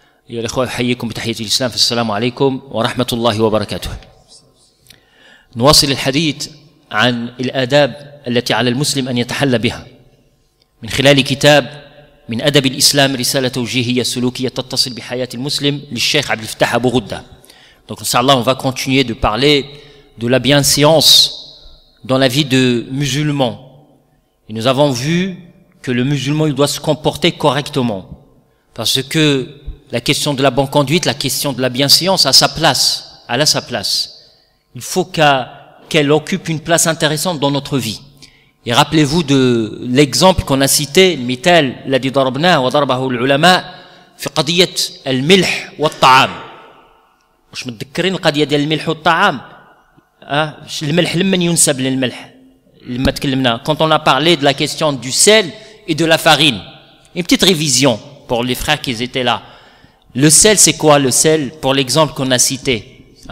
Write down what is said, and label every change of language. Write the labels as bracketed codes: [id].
[ar] أيها الأخوة، أحييكم بتحية الإسلام، السلام عليكم ورحمة الله وبركاته. نواصل الحديث عن الآداب التي على المسلم أن يتحلى بها من خلال كتاب من أدب الإسلام، رسالة توجيهية سلوكية تتصل بحياة المسلم للشيخ عبد الفتاح أبو غدة. [fr] Donc Inch'Allah, on va continuer de parler de la bienséance dans la vie de musulman. Et nous avons vu que le musulman, il doit se comporter correctement. Parce que la question de la bonne conduite, la question de la bienséance a sa place, elle a sa place. Il faut qu'elle occupe une place intéressante dans notre vie. Et rappelez-vous de l'exemple qu'on a cité, [ar] المثال الذي ضربناه وضربه العلماء في قضية الملح والطعام. مش متذكرين القضية ديال الملح والطعام؟ الملح لمن ينسب للملح؟ لما تكلمنا [fr] quand on a parlé de la question du sel et de la farine. Une petite révision pour les frères qui étaient là. Le sel, c'est quoi le sel pour l'exemple qu'on a cité?